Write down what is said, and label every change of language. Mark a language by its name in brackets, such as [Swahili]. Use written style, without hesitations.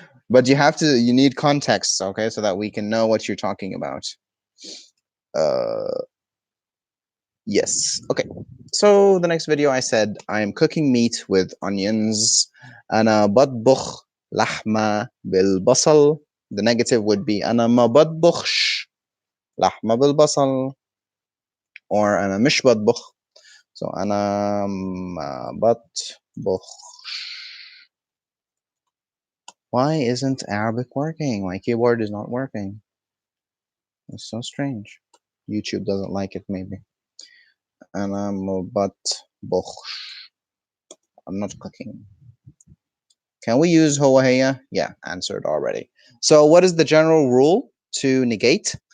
[English] But you need context, okay, so that we can know what you're talking about. Uh, Yes. Okay. So the next video I said I am cooking meat with onions. [Arabic] أنا بطبخ لحمة بالبصل. [English] The negative would be [Arabic] أنا ما بطبخش لحمة بالبصل, [English] or [Arabic] أنا مش بطبخ. So أنا ما بطبخ. [English] Why isn't Arabic working? My keyboard is not working. It's so strange. YouTube doesn't like it, maybe. [Arabic] أنا ما بطبخش. [English] I'm not cooking. Can we use هو Yeah, answered already. So what is the general rule to negate?